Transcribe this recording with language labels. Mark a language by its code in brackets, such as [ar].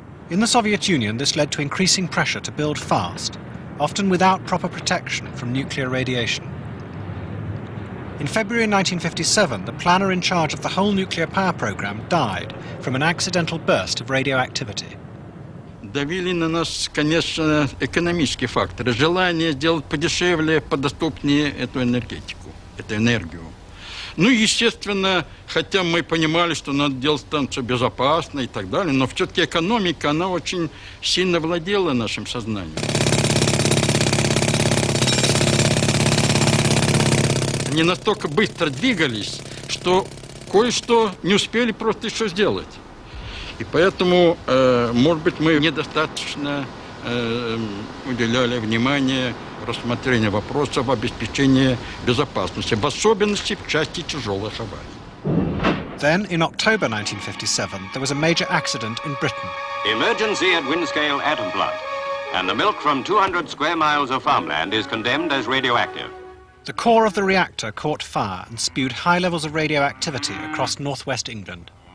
[en] In the Soviet Union, this led to increasing pressure to build fast, often without proper protection from nuclear radiation. In February 1957, the planner in charge of the whole nuclear power program died from an accidental burst of radioactivity. [ru] Давили на нас, конечно, экономические факторы. Желание сделать подешевле, подоступнее эту энергетику, эту энергию. Ну, естественно, хотя мы понимали, что надо делать станцию безопасно и так далее, но все-таки экономика, она очень сильно владела нашим сознанием. Они настолько быстро двигались, что кое-что не успели просто еще сделать. И поэтому, может быть, мы недостаточно уделяли внимание рассмотрению вопросов обеспечения безопасности, в особенности в части тяжелых аварий. [en] Then, in October 1957, there was a major accident in Britain. Emergency at Windscale atom plant, and the milk from 200 square miles of farmland is condemned as radioactive. The core of the reactor caught fire and spewed high levels of radioactivity across northwest England.